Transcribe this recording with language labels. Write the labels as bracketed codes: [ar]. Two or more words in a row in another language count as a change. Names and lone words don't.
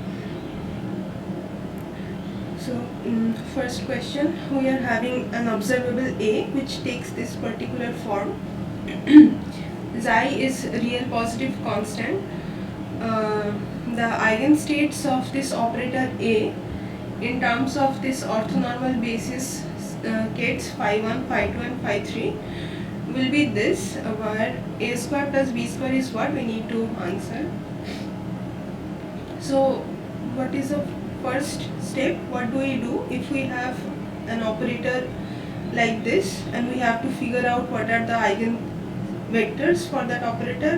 [en] So, first question, we are having an observable A which takes this particular form. Xi is real positive constant. The eigenstates of this operator A in terms of this orthonormal basis kets phi 1, phi 2 and phi 3 will be this, where A square plus B square is what we need to answer. So what is the first step? What do we do if we have an operator like this and we have to figure out what are the eigenvectors for that operator?